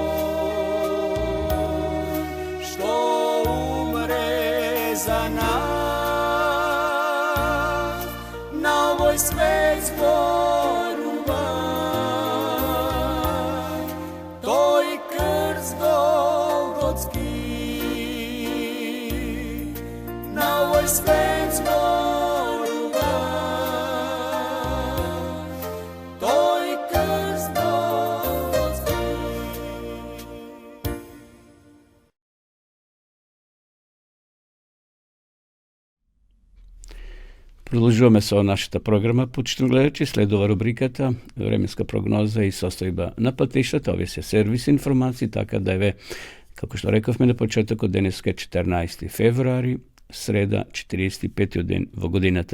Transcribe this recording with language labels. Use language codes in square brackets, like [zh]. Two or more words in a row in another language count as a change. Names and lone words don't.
[mk] што за нас, на овој свет зборуван, то и крст Голготски, на овој свет зборуван, то и крст Голготски. Продолжуваме со нашата програма, почитувани гледачи, следува рубриката временска прогноза и состојба на патиштата. Овие се сервис информации, така да еве, како што рековме на почетокот, денеска е 14 февруари, среда, 45 ден во годината.